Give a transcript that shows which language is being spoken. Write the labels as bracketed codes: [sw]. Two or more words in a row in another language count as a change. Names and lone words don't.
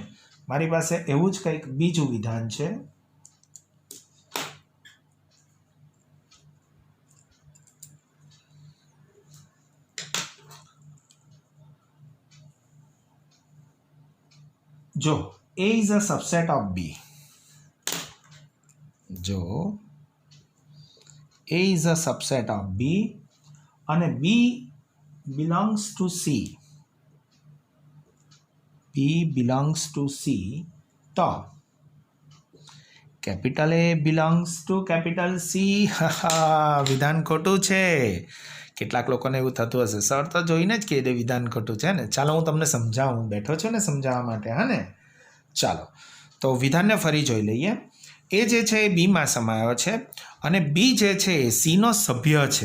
[gu] મારી પાસે એવું જ કંઈક બીજું વિધાન છે. જો [en] A is a subset of B, જો A is a subset of B અને B belongs to C, B belongs to C, તો કેપિટલ A belongs to કેપિટલ C. [gu] વિધાન ખોટું છે. કેટલાક લોકોને એવું થતું હશે, સર તો જોઈને જ કહી દે વિધાન ખોટું છે ને. ચાલો હું તમને સમજાવું, બેઠો છું ને સમજાવવા માટે, હા ને? ચાલો તો વિધાનને ફરી જોઈ લઈએ. એ જે છે એ બીમાં સમાયો છે અને બી જે છે એ સીનો સભ્ય છે.